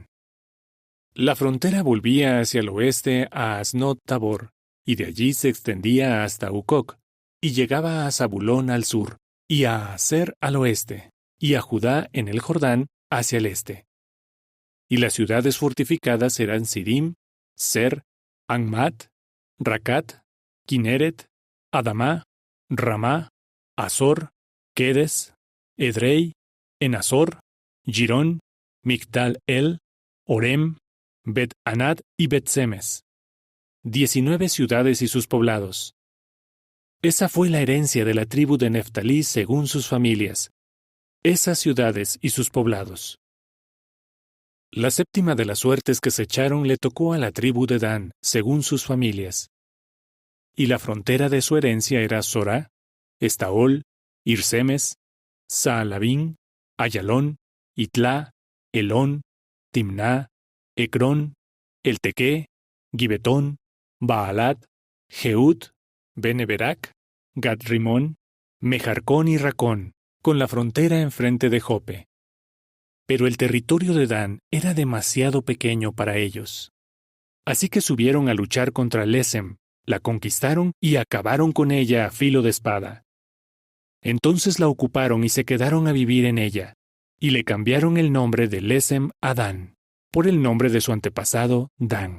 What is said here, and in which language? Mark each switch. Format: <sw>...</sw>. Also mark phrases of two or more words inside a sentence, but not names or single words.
<es>La frontera volvía hacia el oeste a Asnot Tabor, y de allí se extendía hasta Ucoc, y llegaba a Zabulón al sur, y a Aser al oeste, y a Judá en el Jordán hacia el este. Y las ciudades fortificadas eran Sidim, Ser, Anmat, Racat, Kineret, Adamá, Ramá, Azor, Kedes, Edrei, Enazor, Girón, Migdal-El, Orem, Bet-Anat y Bet-Semes. 19 ciudades y sus poblados. Esa fue la herencia de la tribu de Neftalí según sus familias. Esas ciudades y sus poblados. La séptima de las suertes que se echaron le tocó a la tribu de Dan, según sus familias. Y la frontera de su herencia era Sorá, Estaol, Irsemes, Saalabín, Ayalón, Itlá, Elón, Timná, Ecrón, Eltequé, Gibetón, Baalat, Jeut, Beneberac, Gad-Rimón, Mejarcón y Racón, con la frontera enfrente de Jope. Pero el territorio de Dan era demasiado pequeño para ellos. Así que subieron a luchar contra Lesem, la conquistaron y acabaron con ella a filo de espada. Entonces la ocuparon y se quedaron a vivir en ella, y le cambiaron el nombre de Lesem a Dan, por el nombre de su antepasado, Dan.</es>